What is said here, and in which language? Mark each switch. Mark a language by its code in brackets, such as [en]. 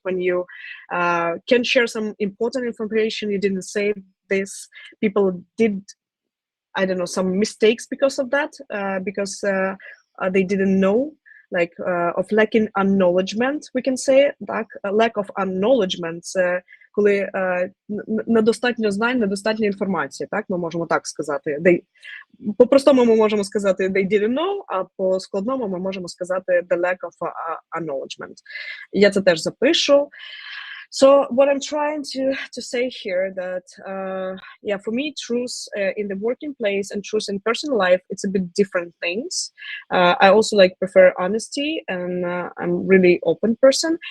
[en] When you can share some important information, you didn't say this, people did, I don't know, some mistakes because of that, because they didn't know, like of lacking acknowledgement, we can say, так, lack of acknowledgement, це коли недостатньо знань, недостатньо інформації, так, ми можемо так сказати. [uk] По-простому ми можемо сказати they didn't know, а по-складному ми можемо сказати the lack of acknowledgement. Я це теж запишу. [en] So what I'm trying to say here that, yeah, for me, truth in the working place and truth in personal life, it's a bit different things. I also like prefer honesty, and I'm really open person.